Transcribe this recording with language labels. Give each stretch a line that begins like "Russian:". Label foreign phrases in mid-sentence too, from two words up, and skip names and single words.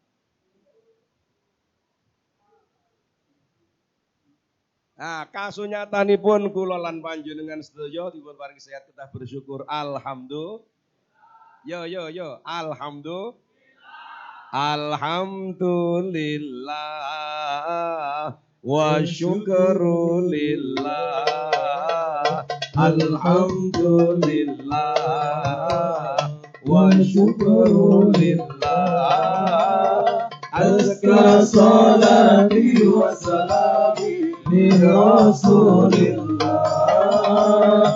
Javanese: Nah, kasunyatanipun kula lan panjenengan sedaya dipun paring sehat kedah bersyukur alhamdulillah.
Arabic: Yo. الحمد لله الحمد لله والشكر لله. الحمد لله والشكر لله. أزكى صلاتي وسلامي لرسول الله.